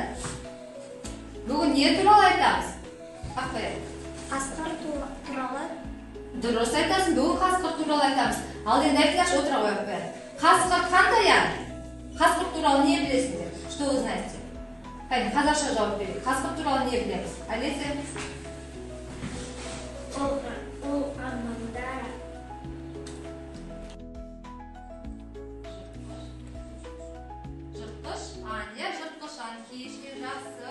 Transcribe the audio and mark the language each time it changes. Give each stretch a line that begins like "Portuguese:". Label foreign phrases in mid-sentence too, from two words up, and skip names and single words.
Kazakh: Бүгін не туралы айтамыз? Ақбаян. Қасқыр туралы. Дұрыс айтасың, бүгін қасқыр туралы айтамыз. Ал енді айтыңдаршы, отыра ғой Ақбаян. Қасқыр қандай ан? Қасқыр туралы не білесіңдер?
Russian: Что вы знаете?
Kazakh: Қайын, қазақша жауап берейік. Қасқыр туралы не білеміз? Алеся? Ол орманда. Кешке жақсы.